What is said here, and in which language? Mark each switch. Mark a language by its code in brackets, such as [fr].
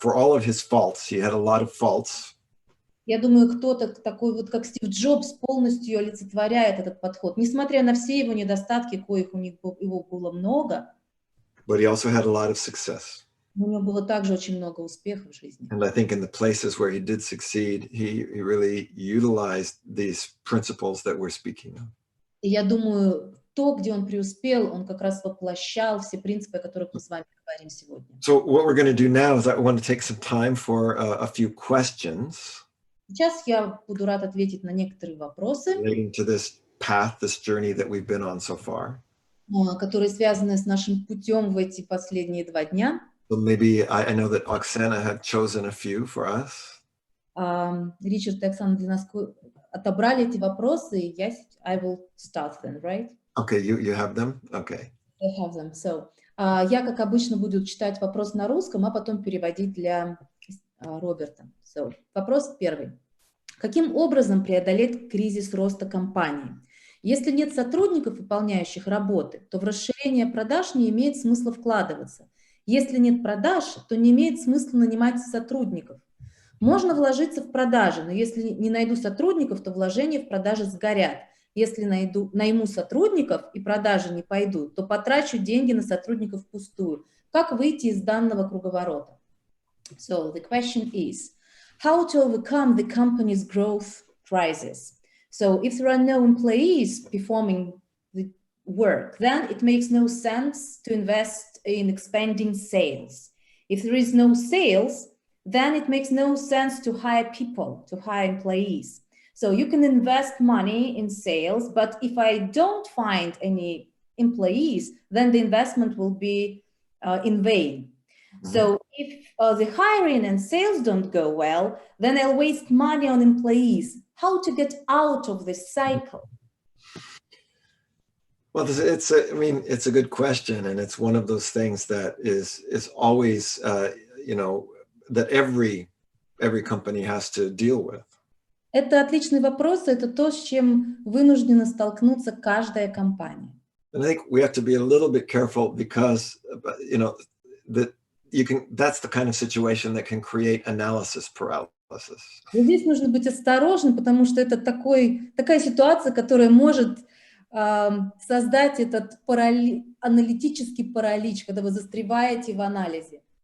[en] For all of his faults, he had a lot of faults. [ru] Я думаю, кто-то такой вот, как Стив Джобс, полностью олицетворяет этот подход. Несмотря на все его недостатки, коих его было много, [en] But he also had a lot of success. [ru] у него было также очень много успехов в жизни. [en] And I think in the places where he did succeed, he really utilized these principles that we're speaking of. [ru] И я думаю, то, где он преуспел, он как раз воплощал все принципы, о которых мы с вами говорим сегодня. [en] So what we're going to do now is I want to take some time for a few questions [ru] Сейчас я буду рад ответить на некоторые вопросы, [en] relating to this path, this journey that we've been on so far. [ru] которые связаны с нашим путем в эти последние 2 дня. [en] So maybe I know that Oksana had chosen a few for us. [ru] Ричард и Оксана для нас отобрали эти вопросы, и [en] I will start them, right? Okay, you have them? Okay. I have them. [ru] So, я, как обычно, буду читать вопрос на русском, а потом переводить для Роберта. So, вопрос первый. Каким образом преодолеть кризис роста компании? Если нет сотрудников, выполняющих работы, то в расширение продаж не имеет смысла вкладываться. Если нет продаж, то не имеет смысла нанимать сотрудников. Можно вложиться в продажи, но если не найду сотрудников, то вложения в продажи сгорят. Если найму сотрудников и продажи не пойдут, то потрачу деньги на сотрудников впустую. Как выйти из данного круговорота? [en] So the question is, how to overcome the company's growth crisis? So if there are no employees performing the work, then it makes no sense to invest in expanding sales. If there is no sales, then it makes no sense to hire people, to hire employees. So you can invest money in sales, but if I don't find any employees, then the investment will be in vain. Mm-hmm. So if the hiring and sales don't go well, then I'll waste money on employees. How to get out of this cycle? Well, it's a good question, and it's one of those things that is always, that every company has to deal with. [ru] Это отличный вопрос, это то, с чем вынуждена столкнуться каждая компания. [en] And I think we have to be a little bit careful because, that's the kind of situation that can create analysis paralysis. [ru] Здесь нужно быть осторожным, потому что это такая ситуация, которая может создать этот аналитический паралич, когда вы застреваете в анализе.